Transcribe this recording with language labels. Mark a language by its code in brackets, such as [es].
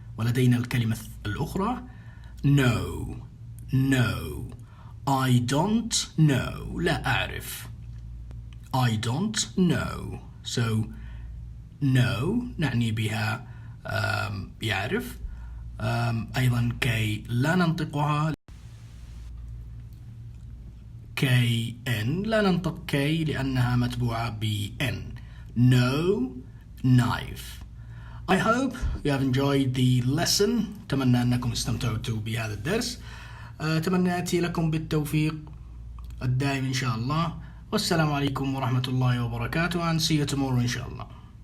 [ar] ولدينا الكلمة الأخرى no. [en] I don't know، [ar] لا أعرف. [en] I don't know. [ar] So no نعني بها يعرف. أيضا كي لا ننطقها. KN لا ننطق كي لأنها متبوعة بN. [en] No knife. I hope you have enjoyed the lesson. [ar] أتمنى أنكم استمتعتوا بهذا الدرس. تمنياتي لكم بالتوفيق الدائم إن شاء الله. والسلام عليكم ورحمة الله وبركاته. [en] and see you tomorrow [ar] إن شاء الله.